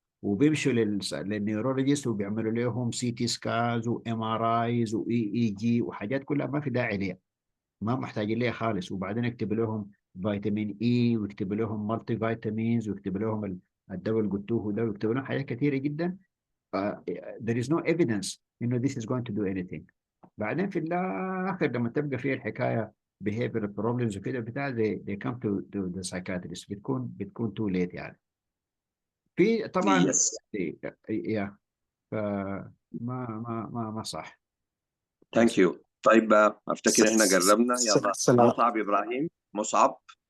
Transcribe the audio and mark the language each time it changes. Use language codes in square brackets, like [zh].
[ar] وبيمشوا للنيورولوجيست وبيعملوا لهم سي تي سكانز وام ار ايز واي اي جي وحاجات كلها ما في داعي ليها، ما محتاجين ليها خالص. وبعدين يكتب لهم فيتامين اي ويكتب لهم مالتي فيتامينز ويكتب لهم الدواء اللي قلتوه ده ويكتب لهم حاجات كثيره جدا. [en] there is no evidence [ar] انه [en] this is going to do anything. [ar] بعدين في الاخر لما تبقى فيها الحكايه [en] behavioral problems [ar] وكده بتاع [en] they come to the psychiatrist، [ar] بتكون [en] too late [ar] يعني. في طبعا يا ما صح. ثانك يو. طيب افتكر احنا قربنا. يلا مصعب ابراهيم. مصعب.